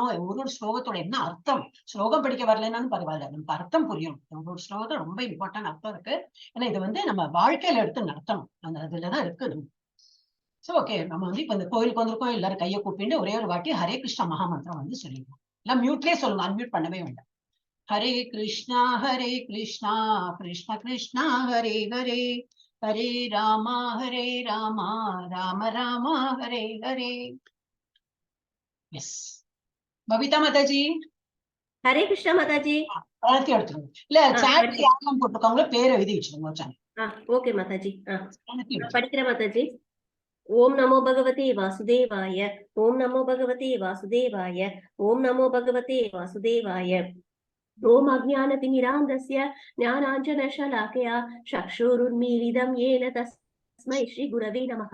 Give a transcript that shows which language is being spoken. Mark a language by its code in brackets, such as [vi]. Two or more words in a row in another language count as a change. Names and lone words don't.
[ta] ஒரு ஸ்லோகத்தோட என்ன அர்த்தம், ஸ்லோகம் படிக்க வரலன்னாலும் பரவாயில்ல, நமக்கு அர்த்தம் புரியும். ஒரு ஸ்லோகத்துல ரொம்ப இம்பார்ட்டன்ட் அர்த்தம் இருக்கு. ஏன்னா இது வந்து நம்ம வாழ்க்கையில எடுத்து நடத்தணும், அந்த இதுலதான் இருக்கு. [en] so okay, [ta] நம்ம வந்து இப்ப இந்த கோயிலுக்கு வந்திருக்கோம். எல்லாரும் கையை கூப்பிட்டு ஒரே ஒரு வாட்டி ஹரே கிருஷ்ணா மகாமந்திரம் வந்து சொல்லிடணும். எல்லாம் மியூட்லயே சொல்லணும், அன்மியூட் பண்ணவே வேண்டாம். [sa] हरे कृष्णा कृष्णा कृष्णा हरे हरे, हरे राम राम राम हरे हरे. [hi] यस, बबीता माता जी. हरे कृष्णा माता जी. [ta] பழத்தி எடுத்துருங்க. இல்ல சாட் யாரெல்லாம் போட்டுருக்காங்களோ பேரை எழுதி வச்சிருங்க. [hi] ओके माता जी. படிக்கிற माता जी. [sa] ओम नमो भगवते वासुदेवाय, ओम नमो भगवते वासुदेवाय, ओम नमो भगवते वासुदेवाय. ओम अज्ञानतिमिरान्धस्य ज्ञानाञ्जनशलाकया चक्षुरुन्मीलितं येन तस्मै श्रीगुरवे नमः.